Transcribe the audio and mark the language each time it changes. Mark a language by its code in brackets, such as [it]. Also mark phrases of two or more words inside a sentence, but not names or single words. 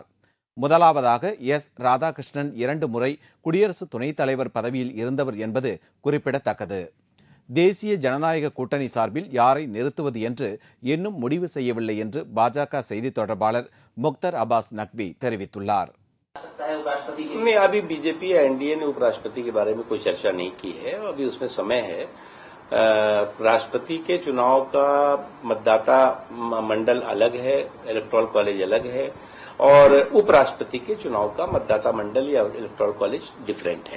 [ta] முதலாவதாக ராதாகிருஷ்ணன் 2 முறை குடியரசு துணைத் தலைவர் பதவியில் இருந்தவர் என்பது குறிப்பிடத்தக்கது. தேசிய ஜனநாயக கூட்டணி சார்பில் யாரை நிறுத்துவது என்று இன்னும் முடிவு செய்யவில்லை என்று பாஜக செய்தி தொடர்பாளர் முக்தர் அப்பாஸ் நக்வி தெரிவித்துள்ளார். [hi] नहीं, अभी बीजेपी या एनडीए ने उपराष्ट्रपति के बारे में कोई चर्चा नहीं की है. अभी उसमें समय है. राष्ट्रपति के चुनाव का मतदाता मंडल अलग है, [en] electoral college [hi] अलग है, और उपराष्ट्रपति के चुनाव का मतदाता मंडल या [en] electoral college different [hi] है.